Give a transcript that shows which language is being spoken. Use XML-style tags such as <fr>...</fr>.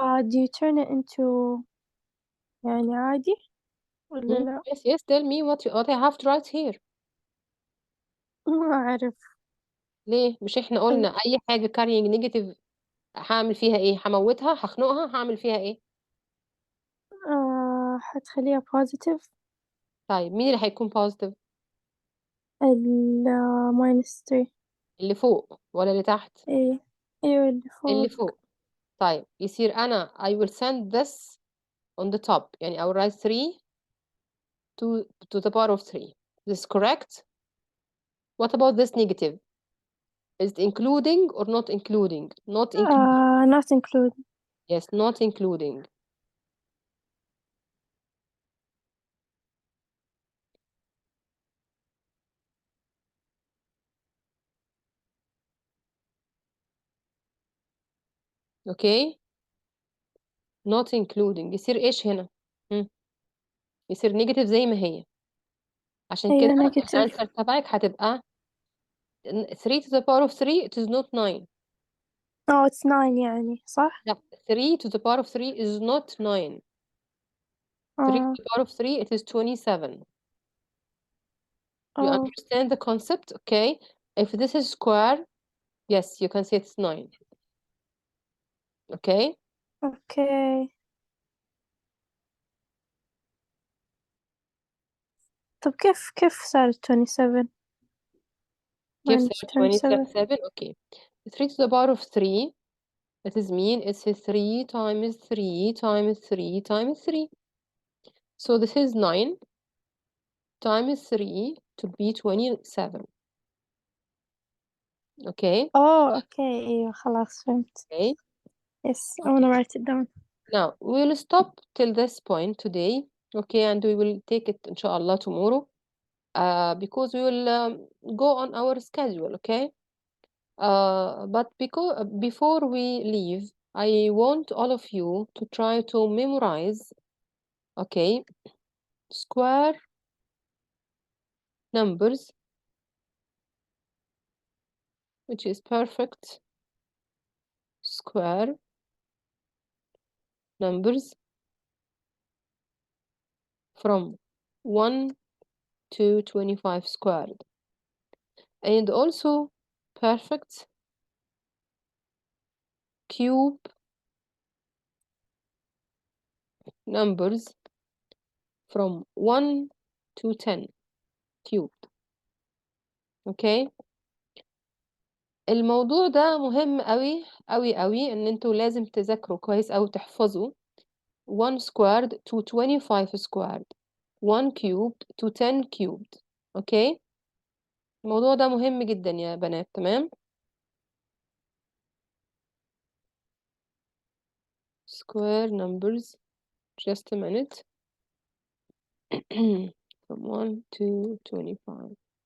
<en>Do you turn it into</en> <ar>يعني عادي ولا لا؟</ar> <en>Yes, yes. Tell me what I have to write here.</en> <ar>ما أعرف. ليه؟ مش احنا قلنا أي حاجة</ar> <en>carrying negative</en> <ar>هعمل فيها ايه؟ هموتها، هخنقها، هعمل فيها ايه؟ حتخليها positive. طيب مين اللي هيكون positive؟ ال minus 3. اللي فوق ولا اللي تحت؟ إيه أيوة اللي اللي فوق. فوق. طيب يصير أنا</ar> <en>I will send this on the top. يعني I will write 3 to the power of 3. This is correct? What about this negative? Is it including or not including? Not including. Not included. Yes, not including. Okay? Not including.</en> <ar>يصير إيش هنا؟ يصير negative زي ما هي. عشان كده أيوة negative. الأنسر تبعك هتبقى</ar> <en>3 to the power of 3. It is not 9. it's 9</en> <ar>يعني صح؟</ar> <en>لا 3 to the power of 3 is not 9. 3 to the power of 3 it is 27. You understand the concept? Okay. If this is square, yes, you can say it's 9. Okay. Okay.</en> <ar>طب كيف صارت 27 كيف</ar> <en>minus</en> <ar>صار 27؟</ar> <en>27? Okay. 3 to the power of 3 that is mean it's 3 times 3 times 3 times 3. So this is 9 times 3 to be 27. Okay.</en> <ar>okay أيوة خلاص فهمت.</ar> <en>Okay. Yes, I wanna write it down. Now we will stop till this point today. Okay, and we will take it inshallah tomorrow. Because we will go on our schedule, okay? But before we leave, I want all of you to try to memorize, okay, square numbers which is perfect square numbers from 1 to 25 squared, and also perfect cube numbers from 1 to 10 cubed.</en> <ar>اوكي، الموضوع ده مهم قوي قوي قوي، ان انتوا لازم تذاكروا كويس او تحفظوا</ar> <en>1 squared to 25 squared 1 cubed to 10 cubed.</en> <ar>اوكي، الموضوع ده مهم جدا يا بنات.</ar> <en>تمام، square numbers, just a minute. from 1 to 25.</en>